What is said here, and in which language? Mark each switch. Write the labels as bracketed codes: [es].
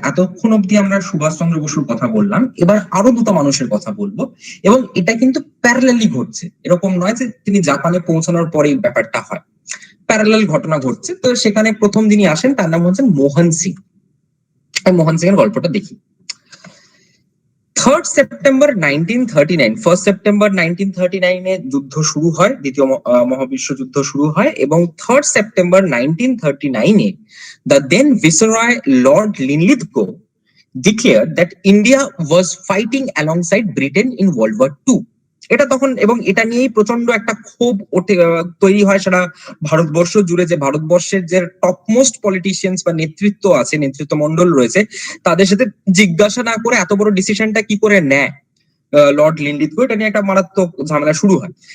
[bn] এতক্ষণ অব্দি আমরা সুভাষচন্দ্র বসুর কথা বললাম, এবার আরো দুটো মানুষের কথা বলবো, এবং এটা কিন্তু প্যারালালি ঘটছে, এরকম নয় যে তিনি জাপানে পৌঁছানোর পরেই ব্যাপারটা হয়, প্যারালাল ঘটনা ঘটছে। তো সেখানে প্রথম যিনি আসেন তার নাম হচ্ছেন মোহন সিং। মোহন সিং এর গল্পটা দেখি। 3rd সেপ্টেম্বর 1939, 1st সেপ্টেম্বর 1939 এ যুদ্ধ শুরু হয়, দ্বিতীয় মহাবিশ্বযুদ্ধ শুরু হয়, এবং 3rd September 1939 A [en] the then Viceroy Lord Linlithgow declared that India was fighting alongside Britain in World War II. [bn] এটা তখন, এবং এটা নিয়েই প্রচন্ড একটা ক্ষোভ তৈরি হয় সারা ভারতবর্ষ জুড়ে, যে ভারতবর্ষের যে টপমোস্ট পলিটিশিয়ানস বা নেতৃত্ব আছে, নেতৃত্ব মন্ডল রয়েছে, তাদের সাথে জিজ্ঞাসা না করে এত বড় ডিসিশনটা কি করে নেয় লর্ড লিনলিথগো, এটা নিয়ে একটা মারাত্মক ঝামেলা শুরু হয়।